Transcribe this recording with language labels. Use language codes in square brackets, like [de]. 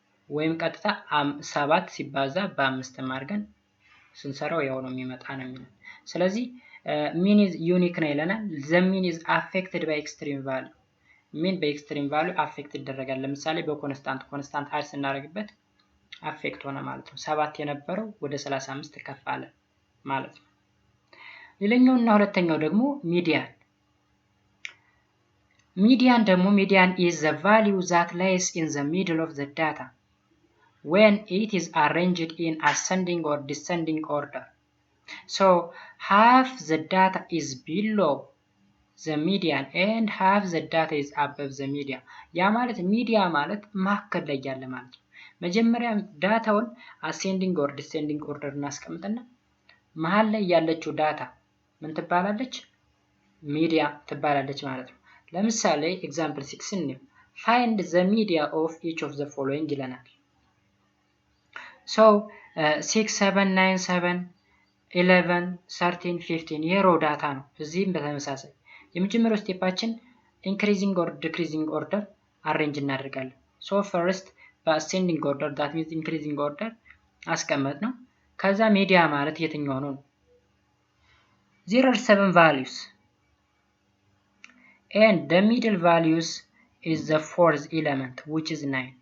[am] ወይም ቀጥታ 7 ሲባዛ በ5 አድርገን ስንሰራው ያው ነው የሚመጣ ነው የሚለው። ስለዚህ [en] ሚን ኢዝ ዩኒክ [am] ነው ይለናል። [en] the mean is affected by extreme value [am] ሚን በኤክስትሪም ቫልዩ አፌክት ይደረጋል። ለምሳሌ በኮንስታንት አድ ስናደርግበት አፌክት ሆነ ማለት ነው። 7 የነበረው ወደ 35 ከፍ አለ ማለት ነው። ሌላኛውና ሁለተኛው ደግሞ ሚዲያን ደግሞ [en] ሚዲያን is the value that lies in the middle of the data when it is arranged in ascending or descending order. So half the data is below the median and half the data is above the median. [am] ያ ማለት ሚዲያ ማለት ማከል ላይ ያለ ማለት ነው። መጀመሪያ ዳታውን [en] ascending or descending order [am] እናስቀምጥና መሃል ላይ ያለችው ዳታ ምን ትባላለች? ሚዲያ ትባላለች ማለት ነው። ለምሳሌ ኤግዛምፕል 6 ነው። [en] find the media of each of the following [am] ይለናል። so 6 7 9 7 11 13 15 የሮ ዳታ ነው። እዚህም በተመሳሳይ የመጀመሪያው ስቴፓችን [en] ኢንክሪዚንግ ኦር ዲክሪዚንግ ኦርደር አሬንጅ [am] እናደርጋለን። [en] ሶ ፈርስት በአሴንዲንግ ኦርደር ዳት ሚንስ ኢንክሪዚንግ ኦርደር [am] አስቀመጥ ነው። ከዛ ሚዲያ ማለት የትኛው ነው? [en] there are 7 values and the middle values is the fourth element which is 9.